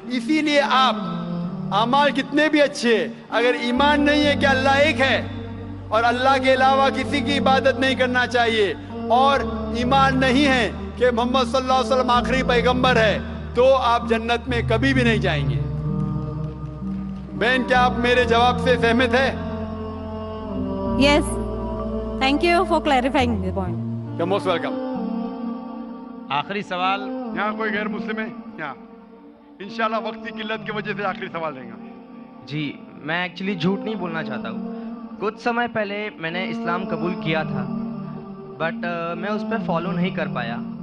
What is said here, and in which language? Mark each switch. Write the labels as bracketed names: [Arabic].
[Urdu] اسی لیے آپ اعمال کتنے بھی اچھے, اگر ایمان نہیں ہے کہ اللہ ایک ہے اور اللہ کے علاوہ کسی کی عبادت نہیں کرنا چاہیے, اور ایمان نہیں ہے کہ محمد صلی اللہ علیہ وسلم آخری پیغمبر ہے, تو آپ جنت میں کبھی بھی نہیں جائیں گے. بہن, کیا آپ میرے جواب سے سہمت ہے؟ [English] Yes. Thank you for clarifying the point. You're most welcome. [Urdu] آخری سوال. یہاں کوئی غیر مسلم ہے؟ یہاں انشاءاللہ وقت کی قلت کی وجہ سے آخری سوال دیں گا. جی, میں ایکچولی جھوٹ نہیں بولنا چاہتا ہوں. کچھ سمے پہلے میں نے اسلام قبول کیا تھا, بٹ میں اس پہ فالو نہیں کر پایا.